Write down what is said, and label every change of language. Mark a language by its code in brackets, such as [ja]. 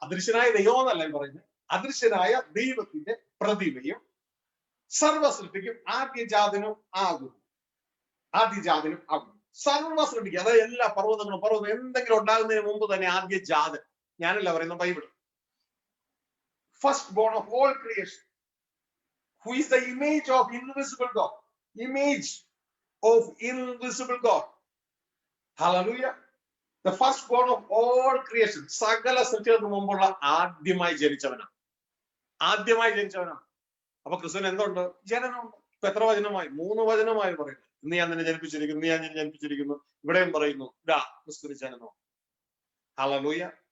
[ml] അദൃശ്യനായ ദൈവം എന്നല്ല പറയുന്നത്, അദൃശ്യനായ ദൈവത്തിന്റെ പ്രതിമയും സർവ സൃഷ്ടിക്കും ആദ്യജാതനും ആകുന്നു. ആദ്യജാതനും ആകുന്നു. സർവ സൃഷ്ടിക്കും, അതായത് എല്ലാ പർവ്വതങ്ങളും എന്തെങ്കിലും ഉണ്ടാകുന്നതിന് മുമ്പ് തന്നെ ആദ്യജാതൻ. ഞാനല്ല പറയുന്ന Bible. [en] First born of all creation, who is the image of invisible God. Image of invisible God. Hallelujah. The first born of all creation. [ml] സകല സൃഷ്ടികൾക്ക് മുമ്പുള്ള ആദ്യമായി ജനിച്ചവനാണ്. ആദ്യമായി ജനിച്ചവനാണ്. അപ്പൊ ക്രിസ്തുവിന് എന്തുണ്ട്? ജനനമുണ്ട്. ഇപ്പൊ എത്ര വചനമായി? 3 വചനമായി പറയുന്നു. ഇന്ന് ഞാൻ നിന്നെ ജനിപ്പിച്ചിരിക്കുന്നു, ഇന്ന് ഞാൻ നിന്നെ ജനിപ്പിച്ചിരിക്കുന്നു. ഇവിടെയും പറയുന്നു ഇതാ ക്രിസ്തുവിന് ജനനം. ഹല്ലേലൂയ.